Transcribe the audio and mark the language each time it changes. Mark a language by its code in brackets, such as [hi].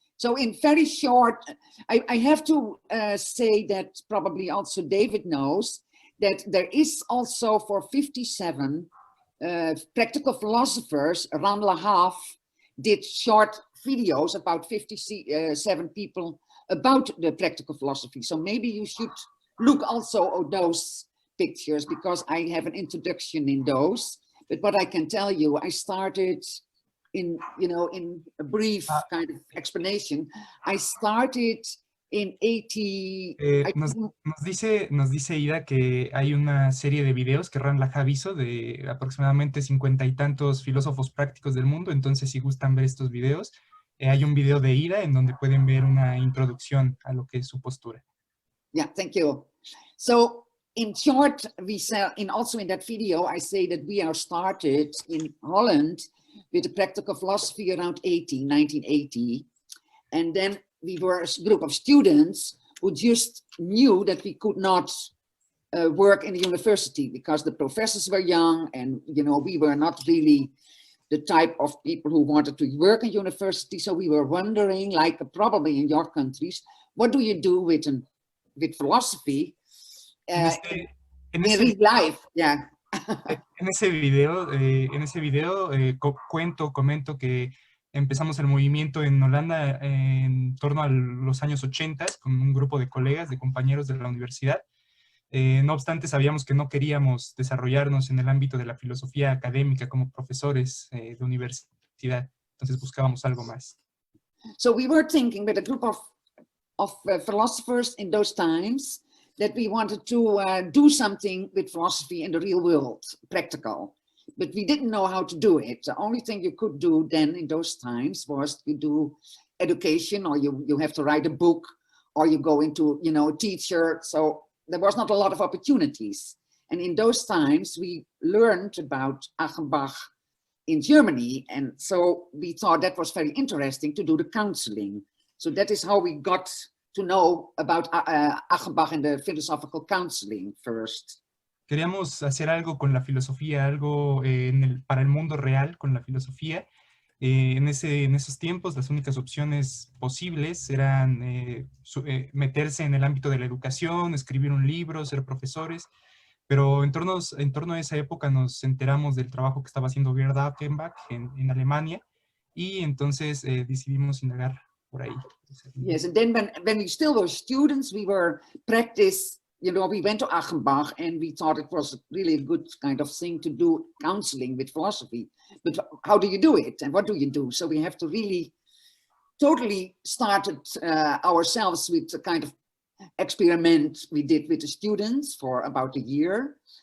[en] So in very short, I have to say that probably also David knows that there is also for 57 practical philosophers, around La Havre, did short videos about 57 people about the practical philosophy. So maybe you should look also at those pictures because I have an introduction in those. But what I can tell you, I started in a brief kind of explanation. I started in 80. [es] Nos dice Ida que hay una serie de videos que Ran Laja hizo de aproximadamente 50 y tantos filósofos prácticos del mundo. Entonces, si gustan ver estos videos, hay un video de Ida en donde pueden ver una introducción a lo que es su postura. [en] Yeah, thank you. So in short, we say, also in that video, I say that we are started in Holland with the practical philosophy around 1980. And then we were a group of students who just knew that we could not work in the university because the professors were young and, you know, we were not really the type of people who wanted to work in university. So we were wondering, like probably in your countries, what do you do with philosophy [es] En [en] in [es] ese [en] real life? Yeah. [es] En ese video comento que empezamos el movimiento en Holanda en torno a los años 80 con un grupo de colegas, de compañeros de la universidad. No obstante, sabíamos que no queríamos desarrollarnos en el ámbito de la filosofía académica como profesores de universidad. Entonces buscábamos algo más. [en] So we were thinking with a group of philosophers in those times that we wanted to do something with philosophy in the real world, practical. But we didn't know how to do it. The only thing you could do then in those times was to do education, or you have to write a book, or you go into, you know, a teacher. So there was not a lot of opportunities. And in those times, we learned about Achenbach in Germany. And so we thought that was very interesting to do the counseling. So that is how we got to know about Achenbach and the philosophical counseling first. [es] Queríamos hacer algo con la filosofía, algo para el mundo real con la filosofía. En esos tiempos las únicas opciones posibles eran meterse en el ámbito de la educación, escribir un libro, ser profesores, pero en torno a esa época nos enteramos del trabajo que estaba haciendo Gerd Achenbach en Alemania, y entonces decidimos indagar por ahí. [en] Yes, and then when we still were students, we were practice. You know, we went to Achenbach and we thought it was really a good kind of thing to do counseling with philosophy. But how do you do it and what do you do? So we have to really totally started ourselves with a kind of experiment we did with the students for about a year.